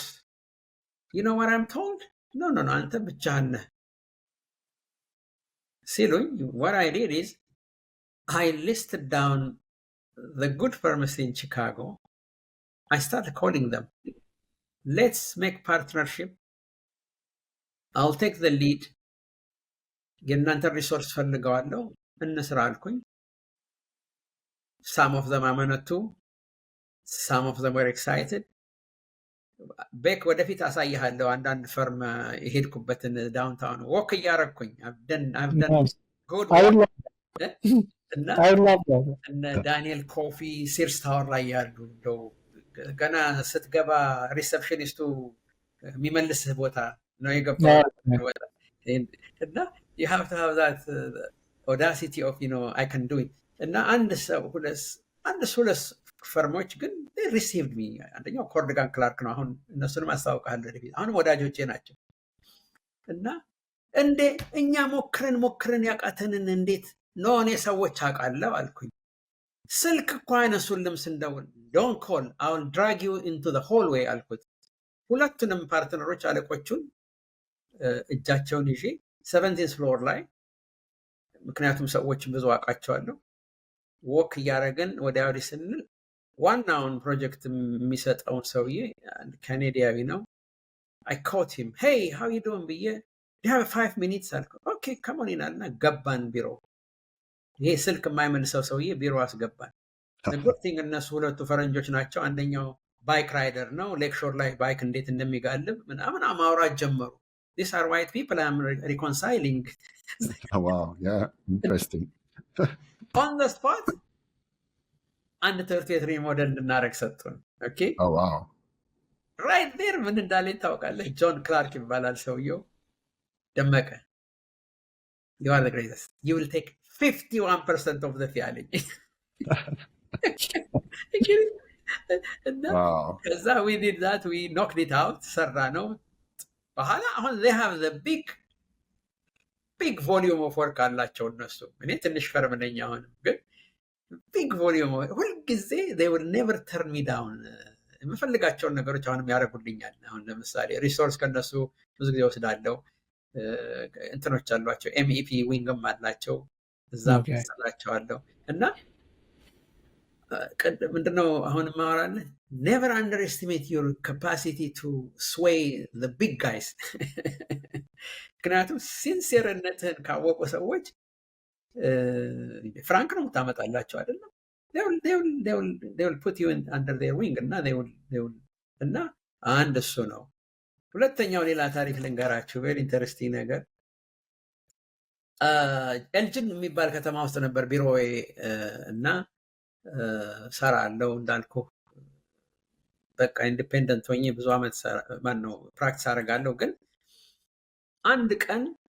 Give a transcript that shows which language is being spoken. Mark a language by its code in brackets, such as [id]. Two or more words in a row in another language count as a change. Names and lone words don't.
[en] You know what I'm told? No, [am] አንተ ብቻህን ነህ ሲሉኝ [en] what I did is I listed down the good firms in Chicago. I started calling them. Let's make partnership. I'll take the lead. [am] የእናንተ ሪሶርስ ፈልገዋለሁ እንስራ አልኩኝ። [en] Some of them አመነቱ፣ some of them were excited. [am] ቤክ ወደፊት አሳይሃለሁ አንዳንድ ፈርም የሄድኩበትን ዳውንታውን ወክ እያረግኩኝ እነ ዳንኤል ኮፊ ሲርስ ታወር ላይ ያሉ ገና ስትገባ ሪሰፕሽኒስቱ የሚመልስህ ቦታ ነው የገባው እና [en] you have to have that audacity of I can do it [am] እና አንድ ሁለት ፈርሞች ግን [en] they received me [am] አንደኛው ኮርድጋን ክላርክ ነው አሁን እነሱንም አስተዋውቃለሁ ወደፊት አሁን ወዳጆቼ ናቸው እና እንዴ እኛ ሞክረን ያቃተንን እንዴት ነው እኔ ሰዎች አውቃለሁ አልኩኝ ስልክ እኮ አይነሱልም ስንደውል [en] don't call I will drag you into the hallway [am] አልኩት ሁለቱንም ፓርትነሮች አለቆቹን እጃቸውን ይዤ 17th ፍሎር ላይ ምክንያቱም ሰዎችን ብዙ አውቃቸዋለሁ ወክ እያደረግን ወዲያ ወዲህ ስንል ዋናውን ፕሮጀክት የሚሰጠውን ሰውዬ ካናዲያዊ ነው [en] I caught him hey how you doing [am] ብዬ [en] you have 5 minutes [am] አልኩ [en] okay come on [am] ይላልና ገባን ቢሮ ይሄ ስልክ የማይመልሰው ሰውዬ ቢሮ አስገባን [en] good thing [am] እነሱ ሁለቱ ፈረንጆች ናቸው አንደኛው ባይክ ራይደር ነው ሌክሾር ላይ ባይክ እንዴት እንደሚጋልብ ምናምን ማውራት ጀመሩ [en] these are white people I'm reconciling oh wow yeah interesting on the spot [am] አንድ ትምህርት ሪሞዴል እንድናረግ ሰጡን ኦኬ [en] oh wow right there [am] ምን እንዳለ ታውቃለህ ጆን ክላርክ ይባላል ሰውየው ደመቀ [en] you are the greatest you will take 51% of the fee [am] አለኝ [en] wow [am] ከዛ [en] we did that we knocked it out [am] ሰራ ነው በኋላ አሁን [en] they have the big volume of work [am] አላቸው እነሱ እኔ ትንሽ ፈርም ነኝ አሁን ግን [en] big volume [am] ሁሉ ጊዜ [en] they will never turn me down [am] የምፈልጋቸውን ነገሮች አሁንም ያደርጉልኛል አሁን ለምሳሌ ሪሶርስ ከነሱ ብዙ ጊዜ ወስዳለሁ እንትኖች አሏቸው MEP ዊንግም አላቸው እዛ ሰራቸዋለሁ እና ምንድነው አሁን ማወራለህ [en] never underestimate your capacity to sway the big guys [am] ምክንያቱም ሲንሲየርነትህን ካወቁ ሰዎች ፍራንክ ነው ታመጣላቸው አይደለም [en] they will put you under their wing [am] እና [en] they will [am] እና አንድ እሱ ነው ሁለተኛው ሌላ ታሪክ ልንገራችሁ [en] very interesting [am] ነገር ኤልጅን የሚባል ከተማ ውስጥ ነበር ቢሮዬ እና ሰራለው እንዳልኩ በቃ ኢንዲፔንደንት ሆኜ ብዙ አመት ማን ነው ፕራክቲስ አደርጋለሁ ግን አንድ ቀን